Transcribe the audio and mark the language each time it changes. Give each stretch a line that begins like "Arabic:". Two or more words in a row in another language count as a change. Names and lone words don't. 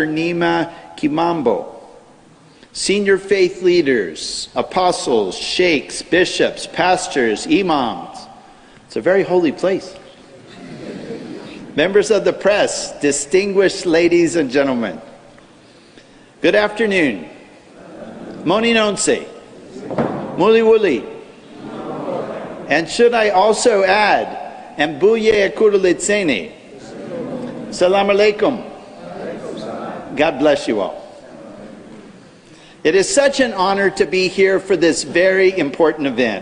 English: Nima Kimambo, senior faith leaders, apostles, sheikhs, bishops, pastors, imams. It's a very holy place. Members of the press, distinguished ladies and gentlemen, good afternoon.
Nyanja: Moni nonse, muli wuli.
English: And should I also add,
Nyanja: Mbuye Akurulitsene,
Arabic: Salam alaikum.
English: God bless you all. It is such an honor to be here for this very important event.